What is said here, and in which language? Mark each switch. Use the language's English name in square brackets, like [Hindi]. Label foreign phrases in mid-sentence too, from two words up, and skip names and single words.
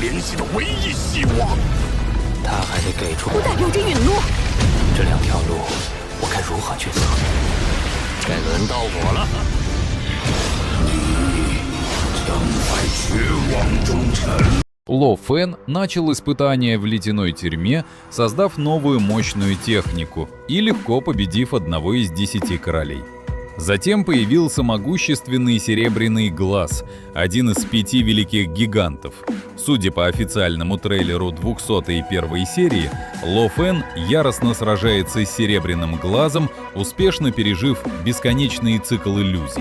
[Chinese] 联系的唯一希望。他还得给出不代表着陨落。这两条路，我该如何抉择？该轮到我了。你将在绝望中沉。 [Russian] Ло Фэн начал испытания в ледяной тюрьме, создав новую мощную технику и легко победив одного из 10 королей. Затем появился могущественный Серебряный Глаз, один из 5 великих гигантов. Судя по официальному трейлеру 201 серии, Ло Фэн яростно сражается с Серебряным Глазом, успешно пережив бесконечный цикл иллюзий.